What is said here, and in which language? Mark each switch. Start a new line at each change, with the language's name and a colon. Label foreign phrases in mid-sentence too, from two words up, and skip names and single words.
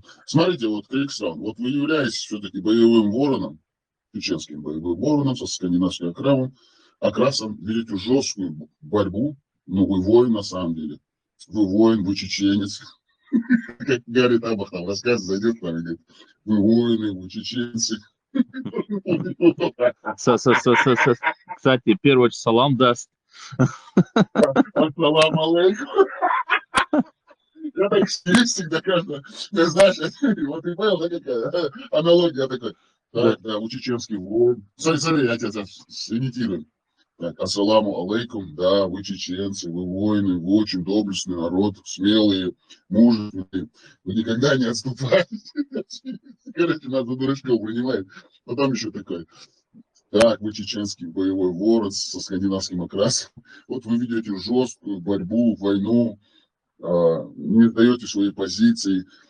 Russian: Смотрите, вот Криксраунд, вот вы являетесь все-таки боевым вороном, чеченским боевым вороном со скандинавским окрасом, ведете жесткую борьбу, ну вы воин на самом деле, вы воин, вы чеченец, как Гарри Табах там рассказывает, зайдет там и говорит, вы воины, вы чеченцы. Кстати, первый салам даст.
Arabic: السلام عليكم.
Russian: Я так всегда каждый, ты знаешь, вот ты понял, да, какая аналогия такой. Да. Так, да, у чеченских воин. Смотри, я тебя сымитирую. Так,
Arabic: السلام عليكم,
Russian: да, вы чеченцы, вы воины, вы очень доблестный народ, смелые, мужественные, вы никогда не отступаете. Короче, нас за дурачков принимает. Потом еще такой, так, вы чеченский боевой ворон со скандинавским окрасом. Вот вы ведете жесткую борьбу, войну, не сдаете свои позиции.